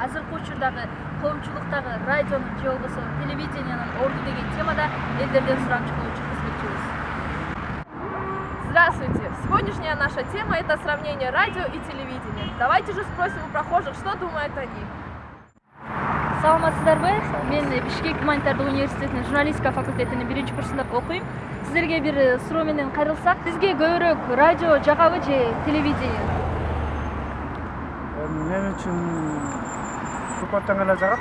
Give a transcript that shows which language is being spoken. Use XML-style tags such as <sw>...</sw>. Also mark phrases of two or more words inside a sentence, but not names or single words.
<ky>алгачкы учурдагы коомчулуктагы радионун же болбосо телевидениянын орду деген темада элдерден сурамчы болуп жүргүзмөкчүбүз.</ky> <ru>Здравствуйте! Сегодняшняя наша тема – это сравнение радио и телевидения. Давайте же спросим у прохожих, что думают они.</ru> <ky>Саламатсыздарбы? Мен Бишкек гуманитардык университетинин журналистика факультетинин 1-курсунда окуйм. Сиздерге бир суроо менен кайрылсак, сизге көбүрөөк радио жагабы же телевидение? Мен үчүн көптөн эле жагат.</ky>